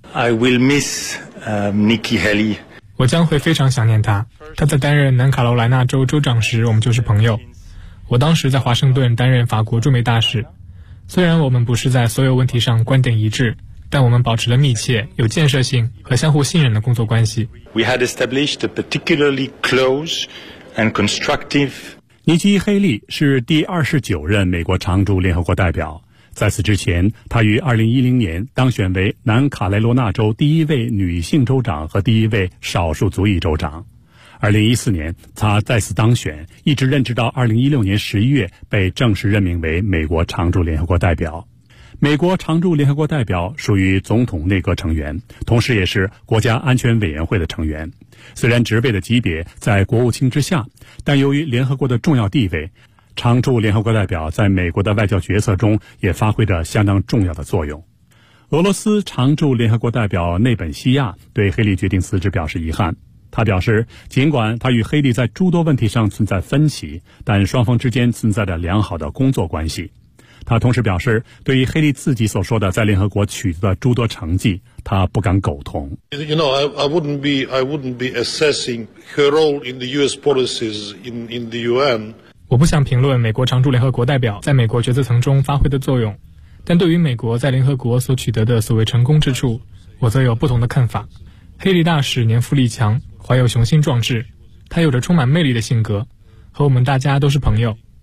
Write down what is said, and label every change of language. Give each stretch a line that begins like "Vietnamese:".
English: I will miss, Nikki Haley.
Chinese: 我将会非常想念他。他在担任南卡罗来纳州州长时，我们就是朋友。我当时在华盛顿担任法国驻美大使，虽然我们不是在所有问题上观点一致，但我们保持了密切、有建设性和相互信任的工作关系。
English: We had established a particularly close and constructive.
Chinese: 尼基·黑利是第29任美国常驻联合国代表，在此之前，他于2010年当选为南卡雷罗纳州第一位女性州长和第一位少数族裔州长。 2014年他再次当选，一直任职到2016年11月被正式任命为美国常驻联合国代表。美国常驻联合国代表属于总统内阁成员，同时也是国家安全委员会的成员。虽然职位的级别在国务卿之下，但由于联合国的重要地位，常驻联合国代表在美国的外交决策中也发挥着相当重要的作用。俄罗斯常驻联合国代表内本西亚对黑利决定辞职表示遗憾。他表示，尽管他与黑利在诸多问题上存在分歧，但双方之间存在着良好的工作关系。他同时表示，对于黑利自己所说的在联合国取得的诸多成绩，他不敢苟同。
English: You know, I wouldn't be assessing her role in the U.S. policies in the UN.
Chinese: 我不想评论美国常驻联合国代表在美国决策层中发挥的作用，但对于美国在联合国所取得的所谓成功之处，我则有不同的看法。黑利大使年富力强，怀有雄心壮志，他有着充满魅力的性格，和我们大家都是朋友。